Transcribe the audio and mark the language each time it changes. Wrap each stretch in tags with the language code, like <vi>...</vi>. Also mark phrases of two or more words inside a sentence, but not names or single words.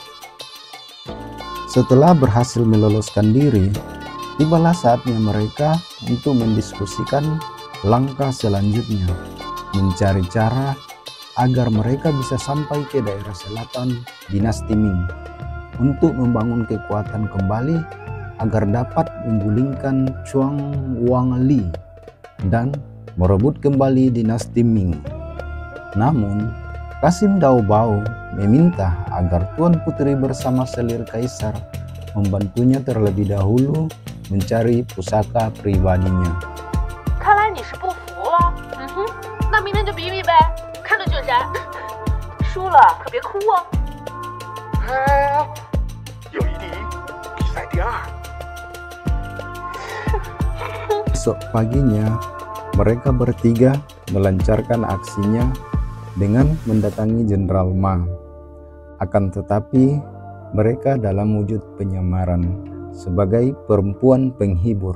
<id>Setelah berhasil meloloskan diri, tibalah saatnya mereka untuk mendiskusikan langkah selanjutnya, mencari cara agar mereka bisa sampai ke daerah selatan dinasti Ming untuk membangun kekuatan kembali agar dapat menggulingkan Chuang Wangli dan merebut kembali dinasti Ming. Namun, Kasim Dao Bao meminta agar Tuan Putri bersama selir kaisar membantunya terlebih dahulu mencari pusaka pribadinya.</id> <zh>看来你是不服了，那明天就比比呗，看着选谁。输了可别哭哦。有一敌，比赛第二。</zh> <id>Esok paginya, mereka bertiga melancarkan aksinya dengan mendatangi Jenderal Ma. Akan tetapi, mereka dalam wujud penyamaran sebagai perempuan penghibur.</id>